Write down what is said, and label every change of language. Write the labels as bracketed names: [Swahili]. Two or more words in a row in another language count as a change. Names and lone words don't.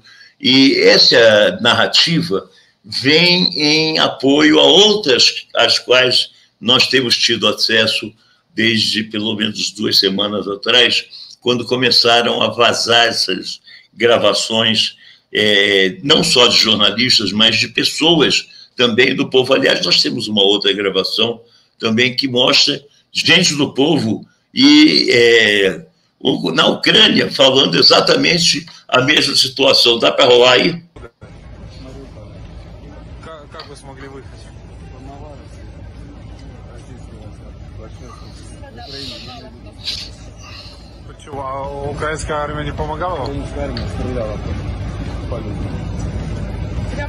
[Portuguese] E essa narrativa vem em apoio a outras, às quais nós temos tido acesso desde pelo menos 2 semanas atrás, quando começaram a vazar essas gravações, não só de jornalistas, mas de pessoas também do povo. Aliás, nós temos uma outra gravação também que mostra gente do povo e na Ucrânia falando exatamente a mesma situação. Dá para rolar aí? [Russian] Как вы смогли выехать? Почему? А украинская армия не помогала вам? Украинская армия стреляла. Прям